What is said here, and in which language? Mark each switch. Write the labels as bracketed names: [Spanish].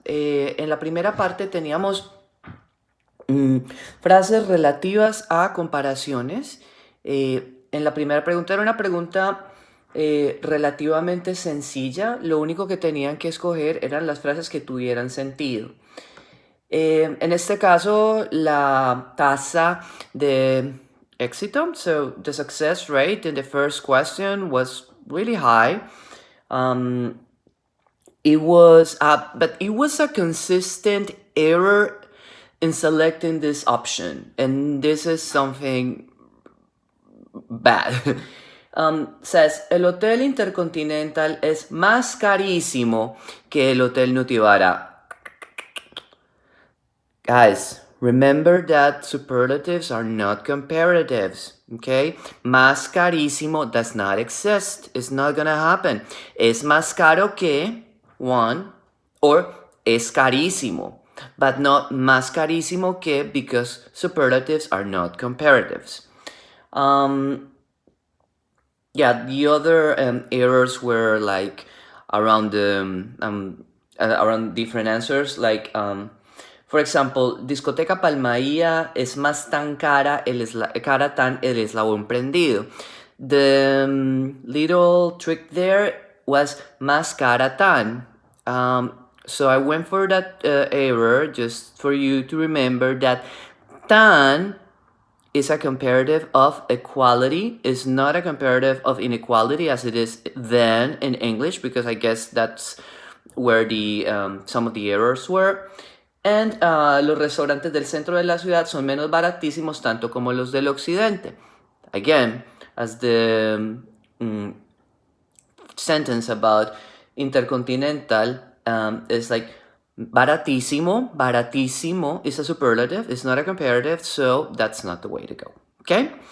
[Spanish] En la primera parte teníamos frases relativas a comparaciones. En la primera pregunta era una pregunta relativamente sencilla. Lo único que tenían que escoger eran las frases que tuvieran sentido. En este caso, la tasa de éxito, [English] so the success rate in the first question was really high. But it was a consistent error in selecting this option, and this is something bad. Says, [Spanish] el Hotel Intercontinental es más carísimo que el Hotel Nutibara. [English] Guys, remember that superlatives are not comparatives, okay? Más carísimo does not exist. It's not gonna happen. [Spanish] Es más caro que, [English] one, or [Spanish] es carísimo, [English] but not [Spanish] más carísimo que, [English] because superlatives are not comparatives. Yeah, the other errors were like around the around different answers, like for example, [Spanish] discoteca Palmaía es más tan cara cara tan el eslabón prendido. [English] The little trick there was más cara tan. So I went for that error just for you to remember that tan is a comparative of equality. It's not a comparative of inequality as it is then in English, because I guess that's where the some of the errors were. And [Spanish] los restaurantes del centro de la ciudad son menos baratísimos tanto como los del occidente. [English] Again, as the sentence about Intercontinental is like baratísimo. Baratísimo is a superlative. It's not a comparative, so that's not the way to go. Okay?